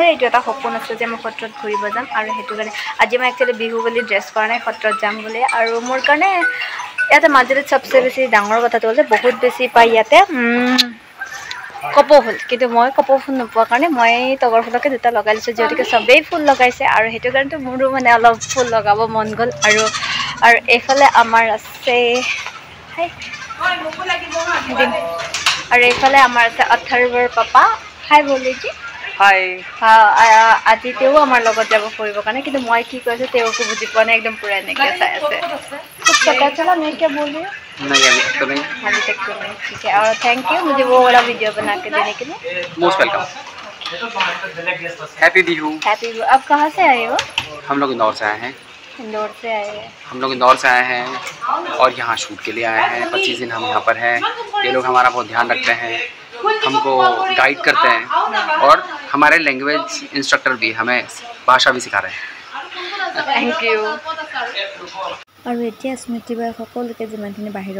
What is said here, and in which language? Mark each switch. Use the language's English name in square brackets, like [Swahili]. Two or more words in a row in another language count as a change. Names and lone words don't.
[Assamese] এইটো এটা সপোন আছে যে মই সত্ৰত ঘূৰিব যাম আৰু সেইটো কাৰণে আজি মই একচুৱেলি বিহু বুলি ড্ৰেছ কৰা নাই সত্ৰত যাম বুলি আৰু মোৰ কাৰণে ইয়াতে মাজুলীত চবচে বেছি ডাঙৰ কথাটো হ'ল যে বহুত বেছি পায় ইয়াতে কপৌ ফুল কিন্তু মই কপৌ ফুল নোপোৱাৰ কাৰণে মই তগৰ ফুলকে দুটা লগাই লৈছোঁ যিহেতুকে চবেই ফুল লগাইছে আৰু সেইটো কাৰণেতো মোৰো মানে অলপ ফুল লগাব মন গ'ল আৰু এইফালে আমাৰ আছে আৰু এইফালে আমাৰ আছে অথৰ্বৰ পাপা হাই বলিজি [English] हाय [Assamese] আজি তেওঁ আমাৰ লগত যাব ফুৰিবৰ কাৰণে কিন্তু মই কি কৈছো তেওঁকো বুজি পোৱা নাই একদম পুৰা এনেকৈ চাই আছে [Hindi] कुछ पता चला मैं क्या बोल रही हूँ नहीं अभी तक तो नहीं अभी तक तो नहीं ठीक है और [English] thank you [Hindi] मुझे वो वाला वीडियो बना के देने के लिए [English] most welcome happy Bihu [Hindi] हैप्पी अब कहाँ से आए हो हम लोग इंदौर से आए हैं इंदौर से आए हैं हम लोग इंदौर से आए हैं और यहाँ शूट के लिए आए हैं 25 दिन हम यहाँ पर हैं ये लोग हमारा बहुत ध्यान रखते हैं हमको गाइड करते हैं और हमारे [English] language instructor [Hindi] भी हमें भाषा भी सिखा रहे हैं [English] thank you [Assamese] আৰু এতিয়া স্মৃতিবাই সকলোকে যিমানখিনি বাহিৰৰ